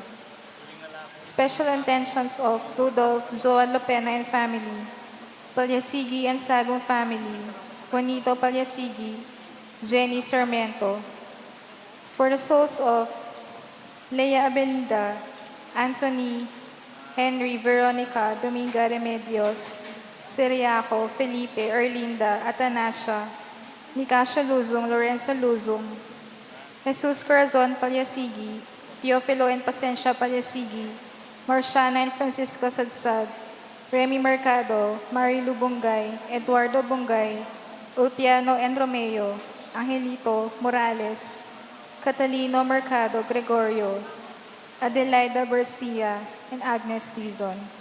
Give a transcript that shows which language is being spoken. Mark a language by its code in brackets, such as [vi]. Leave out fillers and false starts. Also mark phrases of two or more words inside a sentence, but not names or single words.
[en] Special intentions of Rudolph Joan Lopena and family, Palyasigi and Sagong family, Juanito Palyasigi, Jenny Sarmiento. For the souls of Leia Abelinda, Anthony, Henry, Veronica, Dominga Remedios, Siriaco, Felipe, Erlinda, Atanasia, Nicasio Luzong, Lorenzo Luzong, Jesus Corazon Palyasigi, Teofilo and Pasencia Palyasigi, Marciana and Francisco Sadsad, Remy Mercado, Marilu Bungay, Eduardo Bungay, Ulpiano and Romeo, Angelito Morales, Catalino Mercado Gregorio, Adelaida Garcia, and Agnes Tizon.